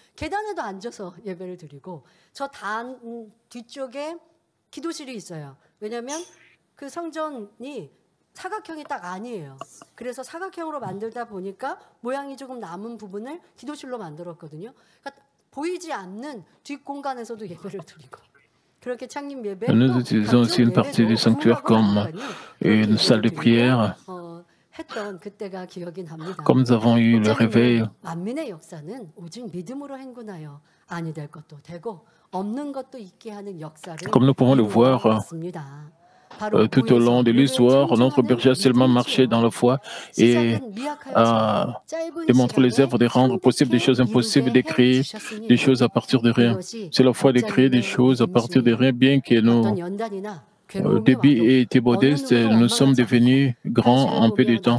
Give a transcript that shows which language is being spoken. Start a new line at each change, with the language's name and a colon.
Korean: 계단에도 앉아서 예배를 드리고 저 단 뒤쪽에 기도실이 있어요. 왜냐하면 그 성전이 사각형이 딱 아니에요. 그래서 사각형으로 만들다 보니까 모양이 조금 남은 부분을 기도실로 만들었거든요. 그러니까 보이지 않는 뒷공간에서도 예배를 드리고 그렇게 창립 예배
French: Nous utilisons aussi une partie du sanctuaire comme une salle de prière.
Korean: 했던 그때가 기억이 납니다.
French: Comme nous avons eu le réveil,
Korean: 만민의 역사는 오직 믿음으로 행군하여 아니 될 것도 되고 없는 것도 있게 하는 역사를
French: comme nous pouvons le voir
Korean: 이루어왔습니다.
French: tout au long de l'histoire, notre berger a seulement marché dans la foi et a démontré les œuvres de rendre possible des choses impossibles, de créer des choses à partir de rien. C'est la foi de créer des choses à partir de rien, bien que nos débit ait été modeste, nous sommes devenus grands en peu de temps.